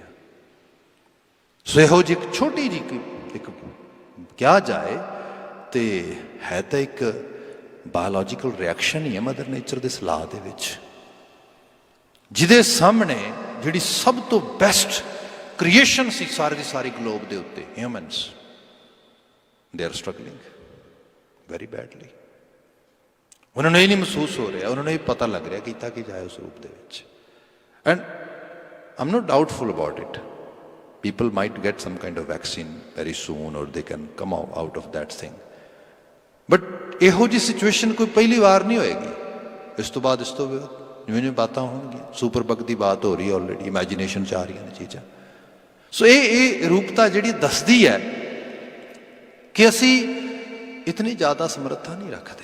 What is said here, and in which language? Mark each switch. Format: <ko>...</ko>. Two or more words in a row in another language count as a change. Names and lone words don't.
<pa>ਸੋ ਇਹੋ ਜਿਹੀ ਇੱਕ ਛੋਟੀ ਜਿਹੀ ਇੱਕ ਕਿਹਾ ਜਾਏ ਤੇ ਹੈ ਤਾਂ ਇੱਕ</pa> <en>biological reaction</en> <pa>ਹੀ ਹੈ</pa> <en>mother nature</en> <pa>ਦੇ ਸਲਾਹ ਦੇ ਵਿੱਚ, ਜਿਹਦੇ ਸਾਹਮਣੇ ਜਿਹੜੀ ਸਭ ਤੋਂ</pa> <en>best creation</en> <pa>ਸੀ ਸਾਰੇ ਦੀ ਸਾਰੀ ਗਲੋਬ ਦੇ ਉੱਤੇ, ਹਿਊਮਨਸ,</pa> <en>they are struggling very badly।</en> <pa>ਉਹਨਾਂ ਨੂੰ ਇਹ ਨਹੀਂ ਮਹਿਸੂਸ ਹੋ ਰਿਹਾ, ਉਹਨਾਂ ਨੂੰ ਇਹ ਪਤਾ ਲੱਗ ਰਿਹਾ ਕੀਤਾ ਕੀ ਜਾਏ ਉਸ ਰੂਪ ਦੇ ਵਿੱਚ।</pa> <en>and I'm not doubtful about it, people might get some kind of vaccine very soon or they can come out of that thing, but</en> <pa>ਇਹੋ ਜਿਹੀ ਸਿਚੁਏਸ਼ਨ ਕੋਈ ਪਹਿਲੀ ਵਾਰ ਨਹੀਂ ਹੋਏਗੀ। ਇਸ ਤੋਂ ਬਾਅਦ ਇਸ ਤੋਂ ਜਿਵੇਂ ਜਿਵੇਂ ਬਾਤਾਂ ਹੋਣਗੀਆਂ,</pa> <en>super bug</en> <pa>ਦੀ ਬਾਤ ਹੋ ਰਹੀ ਹੈ ਆਲਰੇਡੀ, ਇਮੈਜੀਨੇਸ਼ਨ 'ਚ ਆ ਰਹੀਆਂ ਨੇ ਚੀਜ਼ਾਂ। ਸੋ ਇਹ ਰੂਪਤਾ ਜਿਹੜੀ ਦੱਸਦੀ ਹੈ ਕਿ ਅਸੀਂ ਇਤਨੀ ਜ਼ਿਆਦਾ ਸਮਰੱਥਾ ਨਹੀਂ ਰੱਖਦੇ।</pa>